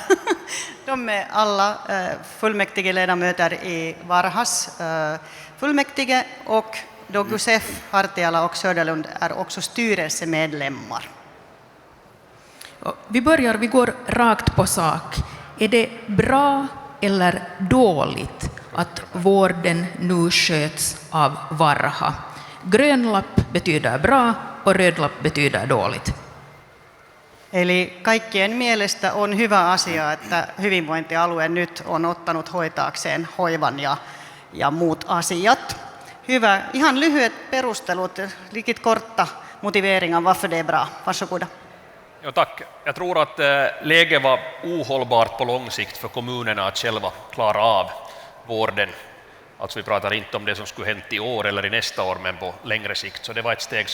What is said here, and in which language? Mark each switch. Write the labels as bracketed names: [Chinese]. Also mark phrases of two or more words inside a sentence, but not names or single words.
[Swedish] De är alla fullmäktigeledamöter i Varhas fullmäktige, och då Gusef, Hartiala och Söderlund är också styrelsemedlemmar. Vi går rakt på sak. Är det bra eller dåligt att vården nu sköts av Varha? Grön lapp betyder bra och röd lapp betyder dåligt. [Finnish] Eli kaikkien mielestä on hyvä asia, että hyvinvointialue nyt on ottanut hoitaakseen hoivan ja muut asiat. Hyvä. Ihan lyhyet perustelut, [Swedish] riktigt korta motiveringar varför det är bra. Varsågoda. Ja, tack. Jag tror att läget var ohållbart på lång sikt för kommunerna att själva klara av vården. Alltså vi pratar inte om det som skulle hänt i år eller i nästa år, men på längre sikt.